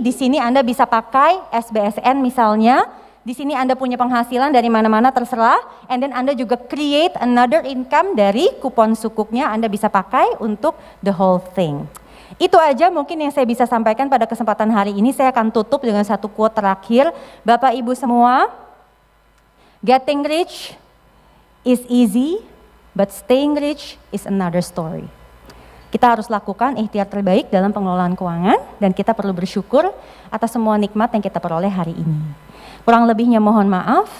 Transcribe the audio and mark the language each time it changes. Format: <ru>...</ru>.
<id>Di sini Anda bisa pakai SBSN misalnya. Di sini Anda punya penghasilan dari mana-mana terserah,</id> <en>and then</en> <id>Anda juga</id> <en>create another income</en> <id>dari kupon sukuknya, Anda bisa pakai untuk</id> <en>the whole thing.</en> <id>Itu aja mungkin yang saya bisa sampaikan pada kesempatan hari ini. Saya akan tutup dengan satu quote terakhir. Bapak Ibu semua,</id> <en>getting rich is easy, but staying rich is another story.</en> <id>Kita harus lakukan ikhtiar terbaik dalam pengelolaan keuangan, dan kita perlu bersyukur atas semua nikmat yang kita peroleh hari ini. Kurang lebihnya mohon maaf.</id>